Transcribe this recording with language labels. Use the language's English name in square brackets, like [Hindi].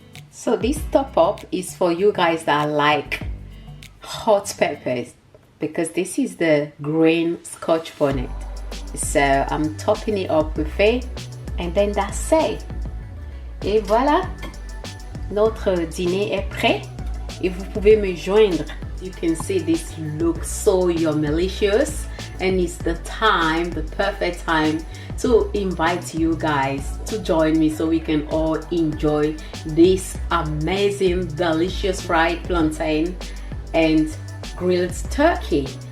[English] So this top up is for you guys that like hot peppers, because this is the green scotch bonnet. So I'm topping it up with it, and then that's it. [French] Et voilà, notre dîner est prêt. Et vous pouvez me joindre. [English] You can see this looks so yumillicious, and it's the time, the perfect time to invite you guys to join me so we can all enjoy this amazing, delicious fried plantain and grilled turkey.